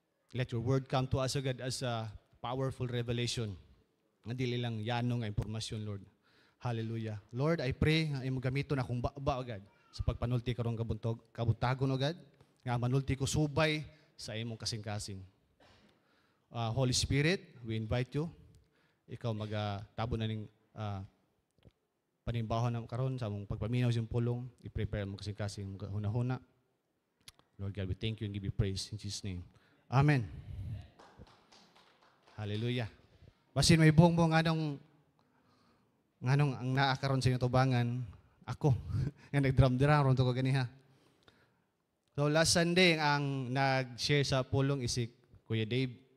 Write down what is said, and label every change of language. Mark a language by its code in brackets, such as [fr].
[en] Let your word come to us, O God, as a powerful revelation. [ceb] Nga dili lang yanong nga impormasyon, Lord. Hallelujah. [en] Lord, I pray [ceb] nga imong gamiton akong baba, O God, sa pagpanulti karong kabuntagon, O God, nga manulti ko subay sa imong kasing-kasing. [en] Holy Spirit, we invite you. [ceb] Ikaw magtabo na ning panimbaho na karon sa among pagpaminaw sa pulong. I-prepare mo kasing-kasing huna-huna. [en] Lord God, we thank you and give you praise in Jesus' name. Amen. Hallelujah. [ceb] Basin may buong anong ang naakaron sa inyong tubangan, ako, nga nag-drum-drum ron to ko ganiha. So last Sunday, ang nag-share sa pulong is si Kuya Dave.